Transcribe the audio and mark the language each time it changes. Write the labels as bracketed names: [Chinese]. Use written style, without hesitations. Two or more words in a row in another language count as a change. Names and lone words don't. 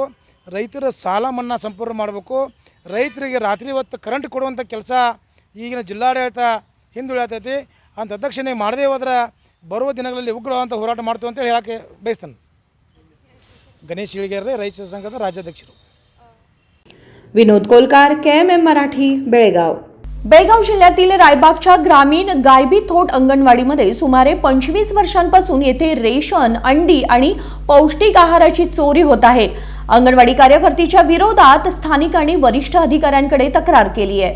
[Kannada] ರೈತರ ಸಾಲ ಮನ್ನಾ ಸಂಪೂರ್ಣ ಮಾಡಬೇಕು. ರೈತರಿಗೆ ರಾತ್ರಿ ಹೊತ್ತು ಕರೆಂಟ್ ಕೊಡುವಂಥ ಕೆಲಸ ಈಗಿನ ಜಿಲ್ಲಾಡಳಿತ ಹಿಂದುಳಿತೈತಿ. ಅಂತ ಅಧ್ಯಕ್ಷಣೆ ಮಾಡದೇ ಹೋದ್ರೆ ಬರುವ ದಿನಗಳಲ್ಲಿ ಉಗ್ರವಾದಂಥ ಹೋರಾಟ ಮಾಡ್ತೀವಿ ಅಂತೇಳಿ ಹೇಳೋಕ್ಕೆ ಬಯಸ್ತೇನೆ. ಗಣೇಶ್ ಇಳಿಗೆರೆ ರೈತ ಸಂಘದ ರಾಜ್ಯಾಧ್ಯಕ್ಷರು. [Marathi] विनोद कोलकार, KMM मराठी, बेळगाव. बेळगाव जिल्ह्यातील रायबागच्या ग्रामीण गायबी थोट अंगणवाडीमध्ये सुमारे 25 वर्षांपासून येथे रेशन, अंडी आणि पौष्टिक आहाराची चोरी होत आहे. अंगणवाडी कार्यकर्तीच्या विरोधात स्थानिकांनी वरिष्ठ अधिकाऱ्यांकडे तक्रार केली आहे.